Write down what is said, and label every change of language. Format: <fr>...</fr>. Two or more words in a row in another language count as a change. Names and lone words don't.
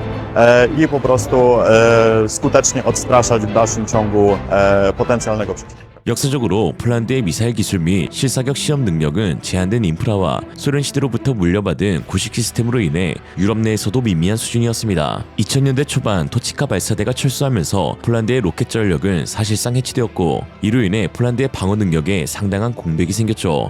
<pl>i po prostu skutecznie odstraszać w dalszym ciągu potencjalnego przeciwnika.</pl> <ko>역사적으로 폴란드의 미사일 기술 및 실사격 시험 능력은 제한된 인프라와 소련 시대로부터 물려받은 구식 시스템으로 인해 유럽 내에서도 미미한 수준이었습니다. 2000년대 초반 토치카 발사대가 철수하면서 폴란드의 로켓 전력은 사실상 해치되었고 이로 인해 폴란드의 방어 능력에 상당한 공백이 생겼죠.</ko>